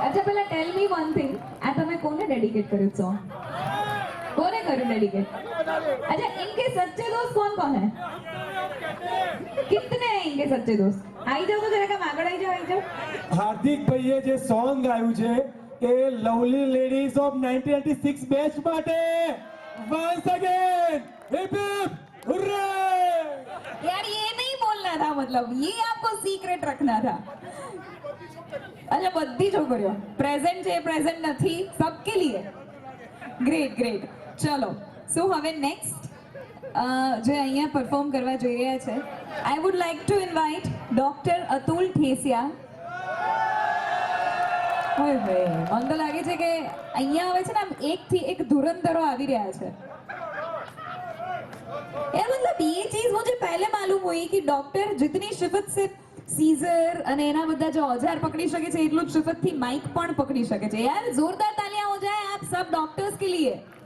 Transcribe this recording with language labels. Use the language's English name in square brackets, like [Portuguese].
[Gujarati] अच्छा પહેલા [English] tell me one thing, [Gujarati] આ તમે કોને ડેડિકેટ કર્યું સોંગ? કોને કર્યું ડેડિકેટ? [Hindi] अच्छा इनके सच्चे दोस्त कौन कौन है? कितने हैं इनके सच्चे दोस्त? आई जाओ तो जरा कम [Gujarati] આગળ આવી જાઓ, આવી જાઓ. હાર્દિક ભાઈએ જે સોંગ ગાયું છે એ લવલી લેડીઝ ઓફ 1996 બેચ માટે [English] Once again hip hip hurray. [Hindi] यार ये नहीं बोलना था, मतलब ये आपको सीक्रेट रखना था. [Gujarati] अच्छा बધી છોકરીઓ પ્રેઝન્ટ છે, પ્રેઝન્ટ નથી, [Hindi] सबके लिए. [Gujarati] Great great. ચલો સો હવે નેક્સ્ટ જે અહીંયા પરફોર્મ કરવા જઈ રહ્યા છે, [English] I would like to invite [Gujarati] doctor Atul Thesiya. હોય હોય મને તો લાગે છે કે અહીંયા આવે છે ને આમ એકથી એક ધુરંધરો આવી રહ્યા છે. [Hindi] यार मतलब ये चीज मुझे पहले मालूम हुई कि डॉक्टर जितनी शिफ्त से सीजर [Gujarati] અને એના બધા [Hindi] जो औजार पकड़ी सके [Gujarati] છે એટલું જ [Hindi] शिफ्त થી माइक પણ पकड़ी सके છે. यार जोरदार तालियां हो जाए आप सब डॉक्टर्स के लिए.